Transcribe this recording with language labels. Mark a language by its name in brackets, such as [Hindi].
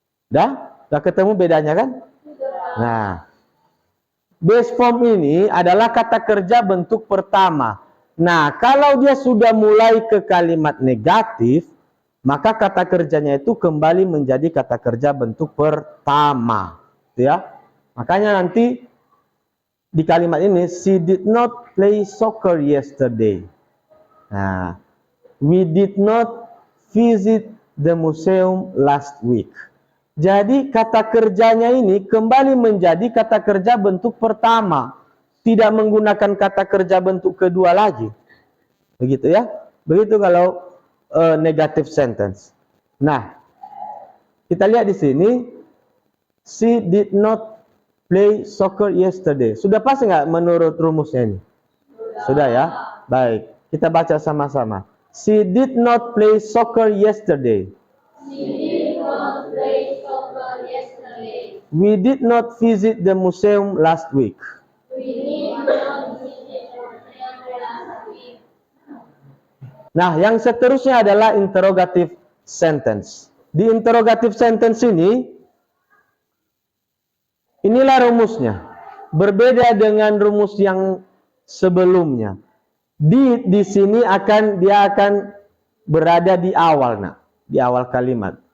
[Indonesian] Udah ketemu bedanya kan? Nah, base form ini adalah kata kerja bentuk pertama. Nah, kalau dia sudah mulai ke kalimat negatif, maka kata kerjanya itu kembali menjadi kata kerja bentuk pertama. Ya. Makanya nanti di kalimat ini, [English] she did not play soccer yesterday. Nah, we did not visit the museum last week. [Indonesian] Jadi kata kerjanya ini kembali menjadi kata kerja bentuk pertama. Tidak menggunakan kata kerja bentuk kedua lagi. Begitu ya. Begitu kalau negative sentence. [English] Nah, [Indonesian] kita lihat di sini, [English] she did not play soccer yesterday. [Indonesian] Sudah pas nggak menurut rumusnya ini? Sudah ya? Baik, kita baca sama-sama. [English] She did not play soccer yesterday. She did not play soccer yesterday. We did not visit the museum last week. We did not visit the museum last week. [Indonesian] Nah, yang seterusnya adalah interrogative sentence. Di interrogative sentence ini, inilah rumusnya. Berbeda dengan rumus yang sebelumnya. Di sini dia akan berada di awal, nak, di awal kalimat.